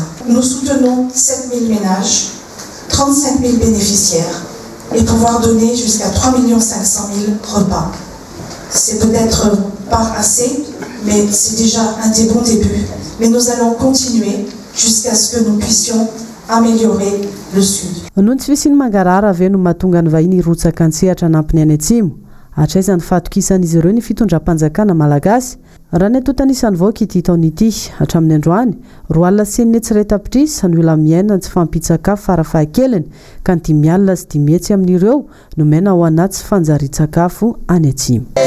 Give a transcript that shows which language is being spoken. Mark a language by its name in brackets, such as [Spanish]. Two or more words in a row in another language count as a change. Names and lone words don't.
[French] Nous soutenons 7 000 ménages, 35 000 bénéficiaires et pouvoir donner jusqu'à 3 500 000 repas. C'est peut-être pas assez, mais c'est déjà un des bons débuts. Mais nous allons continuer jusqu'à ce que nous puissions améliorer le Sud. [Malagasy] Noho ny tsy fisiny mangarara avy no mahatonga ny vahiny rotsaka an-tsehatra anampiny any atsimo hatraiza ny fatokisan'izy ireo ny fitondram-panjakana malagasy raha ny atotanisany vaoaka ity taona ity hatramin'ny androany roa alina sy enina tsiray-tapitrisy ny olona miaina tsy fampitsakafo farafahakeliny ka ny 5 alina sy 5 hetsy amin'ireo no maina ao anaty tsy fanjari-tsakafo any atsimo.